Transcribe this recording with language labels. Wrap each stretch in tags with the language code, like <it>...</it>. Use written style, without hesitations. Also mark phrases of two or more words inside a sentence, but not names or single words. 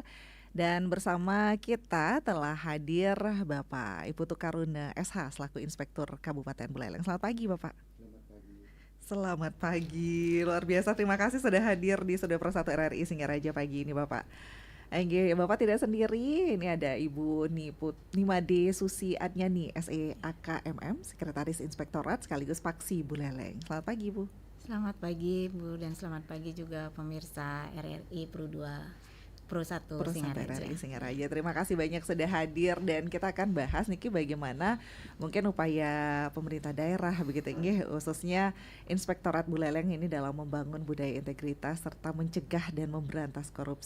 <id>Dan bersama kita telah hadir Bapak Iputu Karuna SH selaku Inspektur Kabupaten Buleleng. Selamat pagi Bapak. Selamat pagi, luar biasa. Terima kasih sudah hadir di Studio Pro 1 RRI Singaraja pagi ini Bapak. Enggak, Bapak tidak sendiri. Ini ada Ibu Nimade Susi Adnyani, SEAKMM, Sekretaris Inspektorat sekaligus Paksi Buleleng. Selamat pagi, Bu. Selamat pagi Bu, dan selamat pagi juga pemirsa RRI Pro 2 Pro 1 Singaraja. RRI Singaraja. Terima kasih banyak sudah hadir, dan kita akan bahas niki bagaimana mungkin upaya pemerintah daerah begitu nggih, khususnya Inspektorat Buleleng ini dalam membangun budaya integritas serta mencegah dan memberantas korupsi.</id>